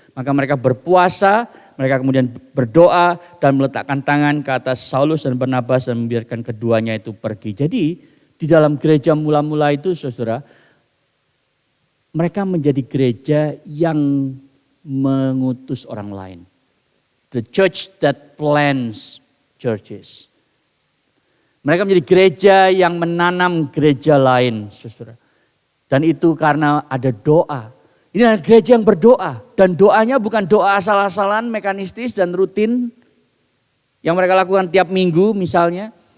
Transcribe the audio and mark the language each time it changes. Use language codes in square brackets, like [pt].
[id] Maka mereka berpuasa, mereka kemudian berdoa dan meletakkan tangan ke atas Saulus dan Barnabas dan membiarkan keduanya itu pergi. Jadi di dalam gereja mula-mula itu saudara, mereka menjadi gereja yang mengutus orang lain. [en] The church that plants churches. [id] Mereka menjadi gereja yang menanam gereja lain, saudara. Dan itu karena ada doa. Ini adalah gereja yang berdoa. Dan doanya bukan doa asal-asalan, mekanistis dan rutin. Yang mereka lakukan tiap minggu misalnya.